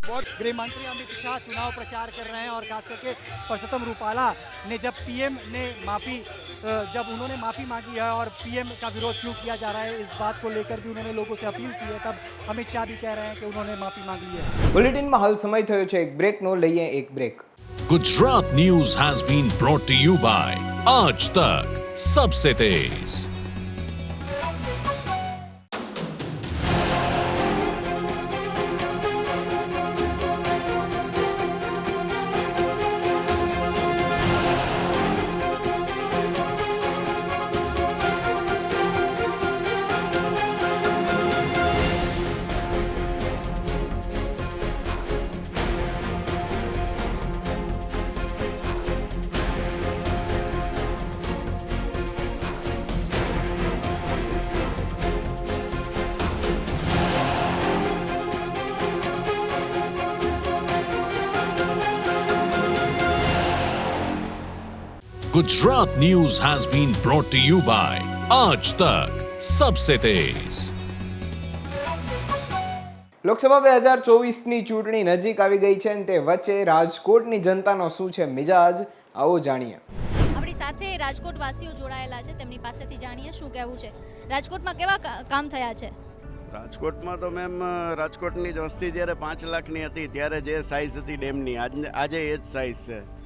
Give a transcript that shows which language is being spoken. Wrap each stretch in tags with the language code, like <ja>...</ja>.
<hi>बहुत गृहमंत्री अमित शाह चुनाव प्रचार कर रहे हैं और खास करके परसोत्तम रूपाला ने जब पीएम ने जब उन्होंने माफ़ी मांगी है और पीएम का विरोध क्यों किया जा रहा है इस बात को लेकर भी उन्होंने लोगों से अपील की है, तब अमित शाह भी कह रहे हैं कि उन्होंने माफ़ी मांग ली है.</hi> <gu>બુલેટિનમાં હાલ સમય થયો છે એક બ્રેકનો. લઈએ એક break.</gu> <en>Gujarat News has been brought to you by Aaj Tak Sabse Tez. Gujarat News has been brought to you by Aaj Tak Sabse Tez.</en> <gu>Lok Sabha 2024ની ચૂંટણી નજીક આવી ગઈ છે અને તે વચ્ચે રાજકોટની જનતાનો શું છે મિજાજ, આવો જાણીએ. આપણી સાથે રાજકોટ વાસીઓ જોડાયેલા છે, તેમની પાસેથી જાણીએ શું કહેવું છે. રાજકોટમાં કેવા કામ થયા છે? રાજકોટમાં તો મેમ રાજકોટની વસ્તી જ્યારે 5 લાખની હતી ત્યારે જે સાઇઝ હતી ડેમની આજે એ જ સાઇઝ છે.</gu>